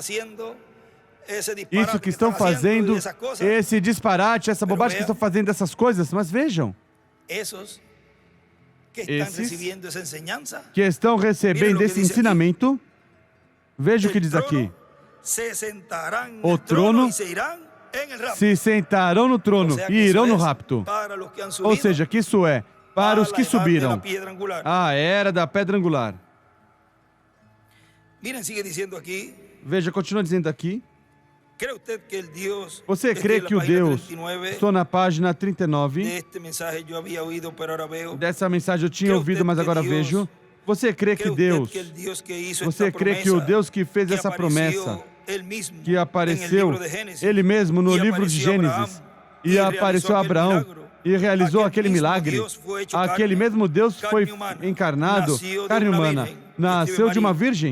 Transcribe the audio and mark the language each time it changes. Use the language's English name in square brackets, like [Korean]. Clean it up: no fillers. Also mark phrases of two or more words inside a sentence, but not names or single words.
[Portuguese] Isso que estão fazendo, esse disparate, essa bobagem que estão fazendo essas coisas, mas vejam, esses que estão recebendo esse ensinamento, veja o que diz aqui: o trono se sentarão no trono e irão no rapto. Ou seja, que isso é para a os [Spanish] la que edad de la [Portuguese] subiram. [Spanish] piedra angular. [Portuguese] A era da pedra angular. [Spanish] Miren, sigue diciendo aquí. [Portuguese] Veja, continua dizendo aqui. [Spanish] ¿Cree usted que el Dios, [Portuguese] Você crê que o Deus, estou na página 39, [Spanish] de este mensaje yo había oído, pero ahora veo. [Portuguese] dessa mensagem eu tinha ouvido, mas agora vejo. Você crê que Deus, você crê que o Deus que fez essa promessa, que apareceu Ele mesmo no livro de Gênesis, e apareceu a Abraão, e realizou aquele milagre, aquele mesmo Deus foi encarnado, carne humana, nasceu de uma virgem?